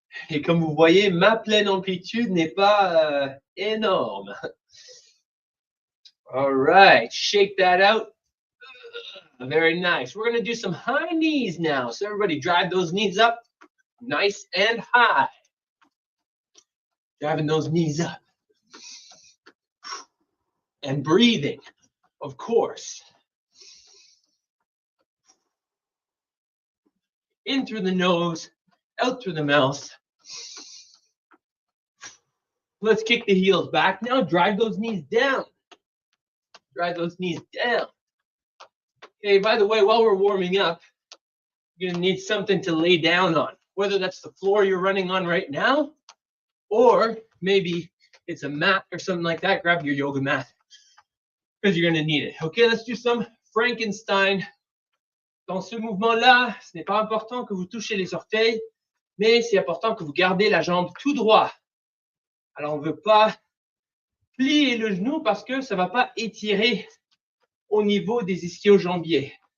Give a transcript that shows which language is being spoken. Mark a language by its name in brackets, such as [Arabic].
[French] Et comme vous voyez, ma pleine amplitude n'est pas énorme. [English] All right, shake that out. Very nice. We're going to do some high knees now. So everybody drive those knees up nice and high. Driving those knees up. And breathing, of course. In through the nose, out through the mouth. Let's kick the heels back now. Drive those knees down. Drive those knees down. Okay, by the way, while we're warming up, you're going to need something to lay down on, whether that's the floor you're running on right now, or maybe it's a mat or something like that, grab your yoga mat because you're going to need it. Okay, let's do some Frankenstein. [French] Dans ce mouvement-là, ce n'est pas important que vous touchez les orteils, mais c'est important que vous gardez la jambe tout droit. Alors, on ne veut pas plier le genou parce que ça ne va pas étirer au niveau des ischio-jambiers.